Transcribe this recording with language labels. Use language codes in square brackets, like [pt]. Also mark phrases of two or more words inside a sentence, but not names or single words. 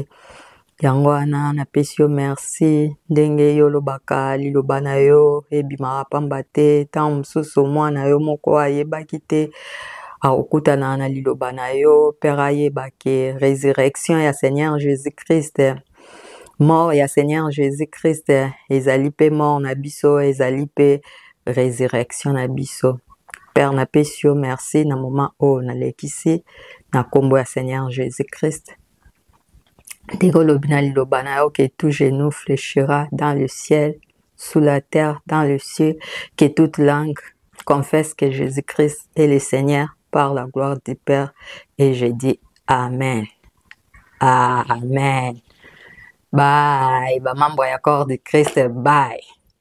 [ln] Yango wana na pesi yo merci ndenge yo lobaka liloba na yo ebimaka pamba te ntango mosusu mwana yo moko ayebaki te akokutana na liloba na yo Père ayebake résurrection ya Seigneur Jésus-Christ mort ya Seigneur Jésus-Christ ezali pe mort na biso ezali pe résurrection na biso Père na pesi yo merci na moment oyo nalekisi na kombo ya Seigneur Jésus-Christ. [fr] Que tout genou fléchira dans le ciel, sous la terre, dans le ciel, que toute langue confesse que Jésus-Christ est le Seigneur par la gloire du Père. Et je dis Amen. Amen. Bye. [ln] Mambo ya [fr] corps de Christ. Bye.